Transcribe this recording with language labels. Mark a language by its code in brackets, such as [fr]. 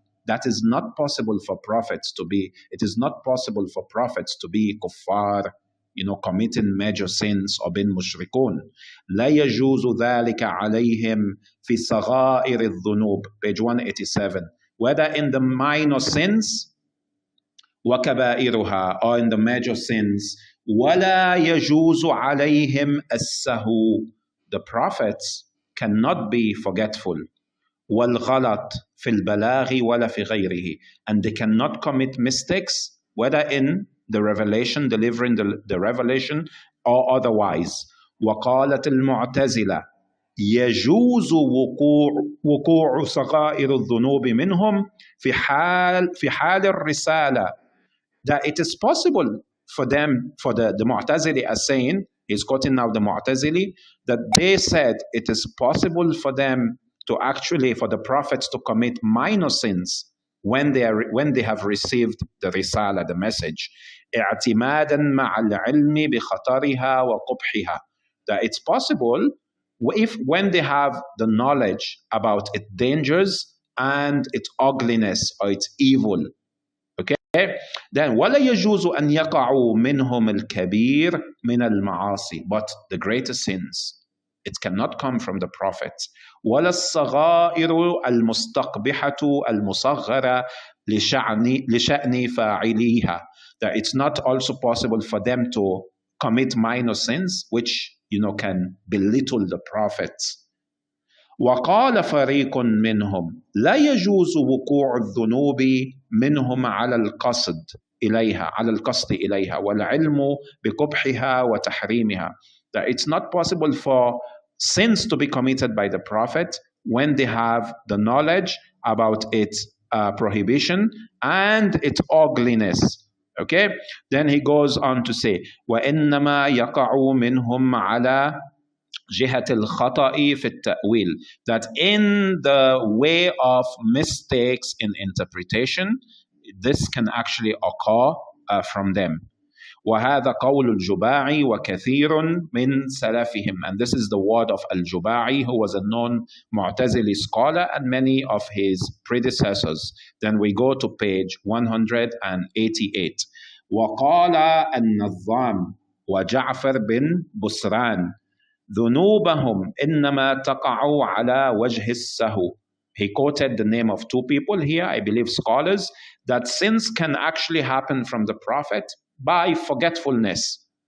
[en] That is not possible for prophets to be, it is not possible for prophets to be kuffar, committing major sins or being mushrikun. [ar] لا يجوز ذلك عليهم في صغائر الذنوب, page 187. [en] Whether in the minor sins, وكبائرها, or in the major sins, [ar] ولا يجوز عليهم السهو. [en] The prophets cannot be forgetful. [ar] والغلط في البلاغ ولا في غيره, [en] and they cannot commit mistakes, whether in the revelation, delivering the revelation, or otherwise. [ar] وقالت المعتزلة يجوز وقوع صغائر الذنوب منهم في حال الرسالة. [en] That it is possible for them, for the Mu'tazili are saying, he's quoting now the Mu'tazili, that they said it is possible for them to actually, for the prophets to commit minor sins when they have received the risala, the message, [ar] اعتمادا مع العلم بخطرها وقبحها. [en] That it's possible when they have the knowledge about its dangers and its ugliness or its evil. Okay? [ar] Then ولا يجوز أن يقعوا منهم الكبير من المعاصي, [en] but the greater sins. It cannot come from the prophets. [ar] ولا الصغائر المستقبحة المصغرة لشأن فاعليها. [en] That it's not also possible for them to commit minor sins, which can belittle the prophets. [ar] وقال فريق منهم لا يجوز وقوع الذنوب منهم على القصد إليها والعلم بقبحها وتحريمها. [en] That it's not possible for sins to be committed by the prophet when they have the knowledge about its prohibition and its ugliness. Okay, then he goes on to say [ar] وإنما يقع منهم على جهة الخطأ في التأويل, [en] that in the way of mistakes in interpretation, this can actually occur from them. [ar] وهذا قول الجباعي وكثير من سلفهم, [en] and this is the word of al-Juba'i, who was a known Mu'tazili scholar, and many of his predecessors. Then we go to page 188. [ar] وقال النظام وجعفر بن بسران ذنوبهم إنما تقع على وجه السهو. [en] He quoted the name of two people here, I believe scholars, that sins can actually happen from the Prophet by forgetfulness.